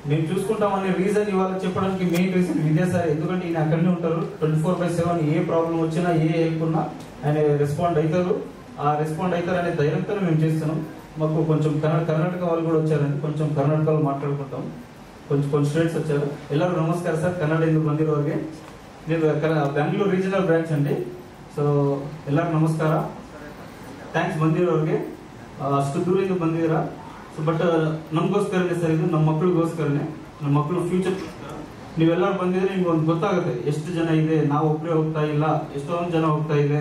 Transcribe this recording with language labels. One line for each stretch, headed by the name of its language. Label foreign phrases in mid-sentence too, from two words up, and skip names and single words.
Telugu: మేము చూసుకుంటామనే రీజన్ ఇవాళ చెప్పడానికి
English: main reason
Telugu: ఇదే సార్. ఎందుకంటే ఈయన అక్కడనే ఉంటారు 24/7. ఏ ప్రాబ్లం వచ్చినా ఏ హెల్ప్ ఉన్నా ఆయన రెస్పాండ్ అవుతారు. ఆ రెస్పాండ్ అవుతారు అనే ధైర్యంతో మేము చేస్తున్నాం. మాకు కొంచెం కర్ణాటక వాళ్ళు కూడా వచ్చారండి. కొంచెం కర్ణాటకలో మాట్లాడుకుంటాం. కొంచెం స్టూడెంట్స్ వచ్చారు.
Kannada: ಎಲ್ಲರೂ ನಮಸ್ಕಾರ ಸರ್. ಕನ್ನಡದಿಂದ ಬಂದಿರೋರಿಗೆ ನೀವು ಬೆಂಗಳೂರು
English: regional branch
Kannada: ಅಂడి. ಸೊ ಎಲ್ಲರೂ ನಮಸ್ಕಾರ. ಥ್ಯಾಂಕ್ಸ್ ಬಂದಿರೋರಿಗೆ. ಅಷ್ಟು ದೂರದಿಂದ ಬಂದಿದ್ದೀರಾ.
English: so but
Kannada: ನಮಗೋಸ್ಕರನೇ ಸರ್, ಇದು ನಮ್ಮ ಮಕ್ಕಳಿಗೋಸ್ಕರನೇ, ನಮ್ಮ ಮಕ್ಕಳು ಫ್ಯೂಚರ್. ನೀವೆಲ್ಲರೂ ಬಂದಿದ್ರೆ ನಿಮ್ಗೆ ಒಂದು ಗೊತ್ತಾಗುತ್ತೆ ಎಷ್ಟು ಜನ ಇದೆ, ನಾವು ಒಬ್ಬರೇ ಹೋಗ್ತಾ ಇಲ್ಲ, ಎಷ್ಟೊಂದು ಜನ ಹೋಗ್ತಾ ಇದೆ.